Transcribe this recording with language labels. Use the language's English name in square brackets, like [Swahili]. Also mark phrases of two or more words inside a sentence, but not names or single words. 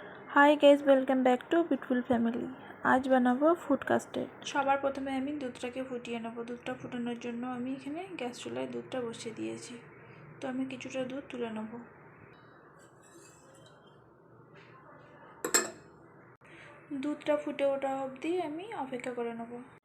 [English] Hi guys welcome back to beautiful family. [Bangla] আজ বানাবো [English] food custard. [Bangla] সবার প্রথমে আমি দুধটাকে ফুটিয়ে নেব। দুধটা ফোটানোর জন্য আমি এখানে গ্যাস চুলায় দুধটা বসিয়ে দিয়েছি। তো আমি কিছুটা দুধ তুলে নেব। দুধটা ফুটে ওঠা অব্দি আমি অপেক্ষা করে নেব।